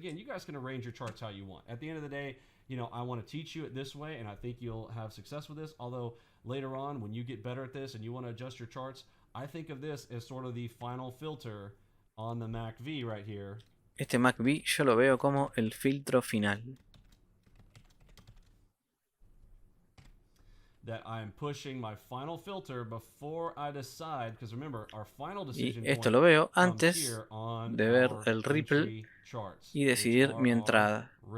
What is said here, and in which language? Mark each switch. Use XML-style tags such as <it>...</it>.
<en>I want to teach you it this way, and I think you'll have success with this. Although later on, when you get better at this and you want to adjust your charts, I think of this as sort of the final filter on the MACV right here.</en> <es>Este MACV yo lo veo como el filtro final.</es> <en>That I'm pushing my final filter before I decide, because remember, our final decision</en> <es>y esto lo veo antes de ver el Ripple y decidir mi entrada.</es>